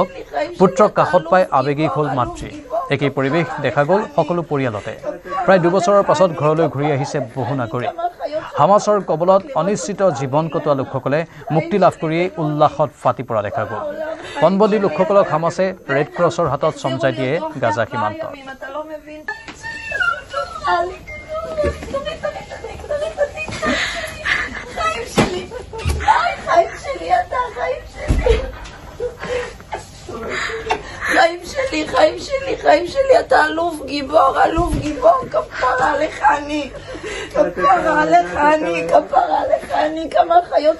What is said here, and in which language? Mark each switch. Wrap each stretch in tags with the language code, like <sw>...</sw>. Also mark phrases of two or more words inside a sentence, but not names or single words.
<as>পুত্ৰক কাষত পাই আৱেগিক হ'ল মাতৃ। একেই পৰিৱেশ দেখা গ'ল সকলো পৰিয়ালতে। প্ৰায় 2 বছৰৰ পাছত ঘৰলৈ ঘূৰি আহিছে বহু নাগৰিক। হামাছৰ কবলত অনিশ্চিত জীৱন কটোৱা লোকসকলে মুক্তি লাভ কৰিয়েই উল্লাসত ফাটি পৰা দেখা গ'ল। পণবন্দী লোকসকলক হামাছে ৰেড ক্ৰছৰ হাতত চমজাই দিয়ে গাজা সীমান্তত।</as> <he>חיים שלי, אתה אלוף גיבור, כפרה לך אני, כמה החיות</he>